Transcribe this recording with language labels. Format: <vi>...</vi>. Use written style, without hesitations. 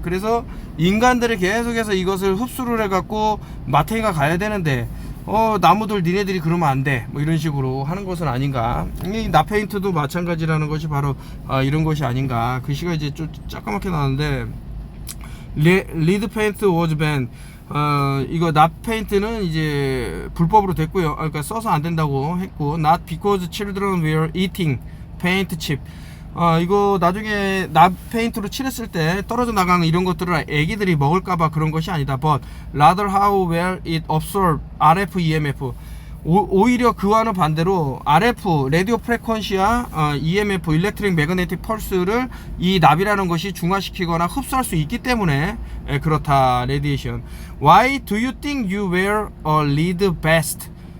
<ko>그래서 인간들이 계속해서 이것을 흡수를 해갖고 마탱이가 가야 되는데, 나무들 니네들이 그러면 안 돼, 뭐 이런 식으로 하는 것은 아닌가. 이 납페인트도 마찬가지라는 것이 바로 이런 것이 아닌가. 글씨가 이제 좀 조그맣게 나왔는데,</ko> <en>리드 페인트 워즈 밴,</en> <ko>이거 납 페인트는 이제 불법으로 됐고요. 그러니까 써서 안 된다고 했고,</ko> <en>not because children were eating paint chip.</en> <ko>이거 나중에 납 페인트로 칠했을 때 떨어져 나가는 이런 것들을 애기들이 먹을까봐 그런 것이 아니다.</ko> <en>But rather how well it absorb RF EMF.</en> <ko>오히려 그와는 반대로 RF, 라디오 프레퀀시와 EMF, 일렉트릭 매그네틱 펄스를 이 납이라는 것이 중화시키거나 흡수할 수 있기 때문에 그렇다.</ko> <en>레디에이션. Why do you think you wear a lead vest?</en>